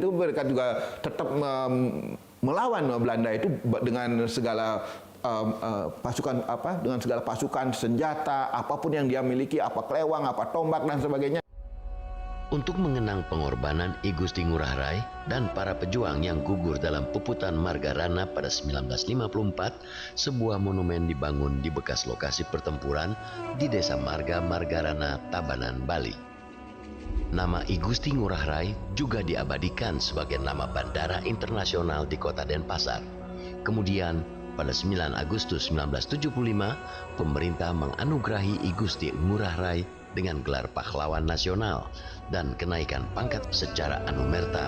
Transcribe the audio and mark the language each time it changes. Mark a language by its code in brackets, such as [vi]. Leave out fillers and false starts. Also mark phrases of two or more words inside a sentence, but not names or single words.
[id] Mereka juga tetap melawan Belanda itu dengan segala pasukan dengan segala pasukan, senjata, apapun yang dia miliki, apa kelewang, apa tombak dan sebagainya. Untuk mengenang pengorbanan I Gusti Ngurah Rai dan para pejuang yang gugur dalam puputan Margarana pada 1954, sebuah monumen dibangun di bekas lokasi pertempuran di Desa Marga Margarana, Tabanan, Bali. Nama I Gusti Ngurah Rai juga diabadikan sebagai nama bandara internasional di kota Denpasar. Kemudian pada 9 Agustus 1975, pemerintah menganugerahi I Gusti Ngurah Rai dengan gelar pahlawan nasional dan kenaikan pangkat secara anumerta.